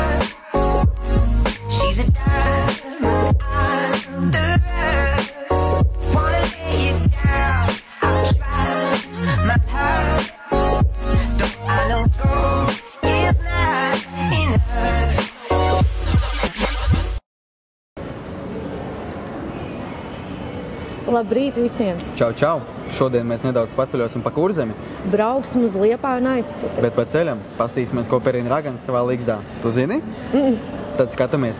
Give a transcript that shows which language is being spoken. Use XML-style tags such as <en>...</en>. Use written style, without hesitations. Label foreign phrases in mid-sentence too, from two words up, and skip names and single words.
<en>She's a diamond under her. Wanna lay you down, I'll try my heart. Don't I know gold is not in her.</en> <lv>Labrīt visiem! Čau, čau! Šodien mēs nedaudz paceļosim pa Kurzemi. Brauksim uz Liepāju un Aizputi. Bet pa ceļam pastīsimies, ko Perina Ragana savā Ligzdā. Tu zini? Tad skatamies.</lv>